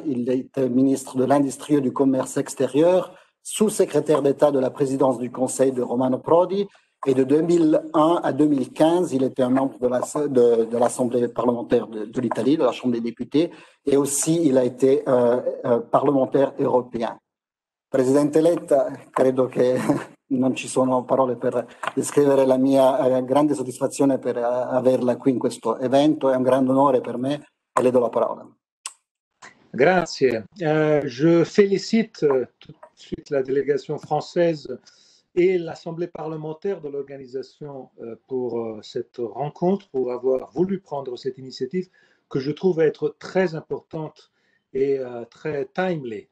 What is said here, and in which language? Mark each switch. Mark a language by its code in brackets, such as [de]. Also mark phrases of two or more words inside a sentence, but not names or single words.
[fr] Il a été ministre de l'Industrie et du Commerce extérieur, sous-secrétaire d'État de la présidence du Conseil de Romano Prodi. Et de 2001 à 2015, il était un membre de l'Assemblée parlementaire de l'Italie, de la Chambre des députés, et aussi il a été parlementaire européen. [it] Presidente Letta, credo che non ci sono parole per descrivere la mia grande soddisfazione per averla qui in questo evento, è un grande onore per me e le do la parola. Grazie. [fr] Je félicite tout de suite la délégation française et l'Assemblée parlementaire de l'organisation pour cette rencontre, pour avoir voulu prendre cette initiative que je trouve être très importante et très timely.